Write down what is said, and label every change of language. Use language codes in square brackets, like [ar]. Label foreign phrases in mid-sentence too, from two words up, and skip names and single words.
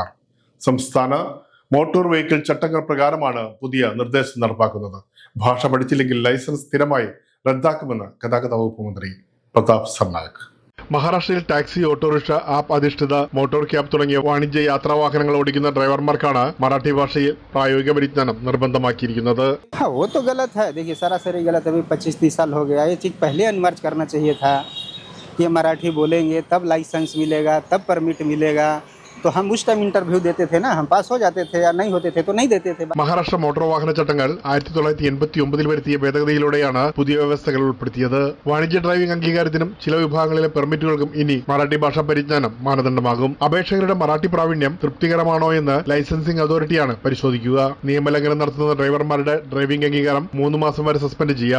[ml] സംസ്ഥാന [en] motor vehicle [ml] ചട്ടങ്ങൾ പ്രകാരമാണ് പുതിയ നിർദ്ദേശം നടപ്പാക്കുന്നത്. ഭാഷ പഠിച്ചില്ലെങ്കിൽ ലൈസൻസ് സ്ഥിരമായി റദ്ദാക്കുമെന്ന് ഗതാഗത വകുപ്പ് മന്ത്രി പ്രതാപ് സർനായക്. മഹാരാഷ്ട്രയിൽ ടാക്സി, ഓട്ടോറിക്ഷ, ആപ്പ് അധിഷ്ഠിത [en] motor cab [ml] തുടങ്ങിയ വാണിജ്യ യാത്രാ വാഹനങ്ങൾ ഓടിക്കുന്ന ഡ്രൈവർമാർക്കാണ് മറാഠി ഭാഷയിൽ പ്രായോഗിക പരിജ്ഞാനം നിർബന്ധമാക്കിയിരിക്കുന്നത്. [hi] वो तो गलत है. देखिए सरासरी गलत है. 25-30 साल हो गया. ये चीज़ पहले अनिवार्य करना चाहिए था कि मराठी बोलेंगे तब लाइसेंस मिलेगा, तब परमिट मिलेगा. तो हम उस टाइम इंटरव्यू देते थे ना, हम पास हो जाते थे, या नहीं होते थे तो नहीं देते थे. [ml] മഹാരാഷ്ട്ര മോട്ടോർ വാഹന ചട്ടങ്ങൾ 1989 വരുത്തിയ ഭേദഗതിയിലൂടെയാണ് പുതിയ വ്യവസ്ഥകൾ ഉൾപ്പെടുത്തിയത്. വാണിജ്യ ഡ്രൈവിംഗ് അംഗീകാരത്തിനും ചില വിഭാഗങ്ങളിലെ പെർമിറ്റുകൾക്കും ഇനി മറാഠി ഭാഷാ പരിജ്ഞാനം മാനദണ്ഡമാകും. അപേക്ഷകരുടെ മറാഠി പ്രാവീണ്യം തൃപ്തികരമാണോ എന്ന് ലൈസൻസിംഗ് അതോറിറ്റിയാണ് പരിശോധിക്കുക. നിയമലംഘനം നടത്തുന്ന ഡ്രൈവർമാരുടെ ഡ്രൈവിംഗ് അംഗീകാരം 3 മാസം വരെ സസ്പെൻഡ് ചെയ്യാം.